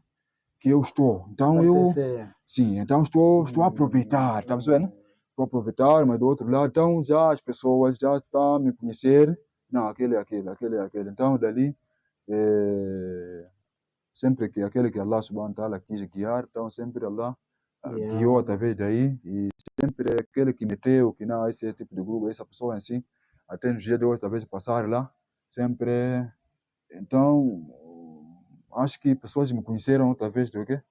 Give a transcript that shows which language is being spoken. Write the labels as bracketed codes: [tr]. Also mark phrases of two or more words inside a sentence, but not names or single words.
[pt] Que eu estou. Então, sim, então estou a aproveitar, tá vendo? Estou a aproveitar, mas do outro lado, então já as pessoas já estão a me conhecer. Não, aquele. Então, dali, sempre que aquele que [ar] الله سبحانه وتعالى [pt] quis guiar, então sempre Allah guiou através daí, e sempre aquele que meteu, que não, esse tipo de grupo, essa pessoa assim, até no dia de hoje, talvez passar lá, sempre. Então, acho que pessoas me conheceram através do quê?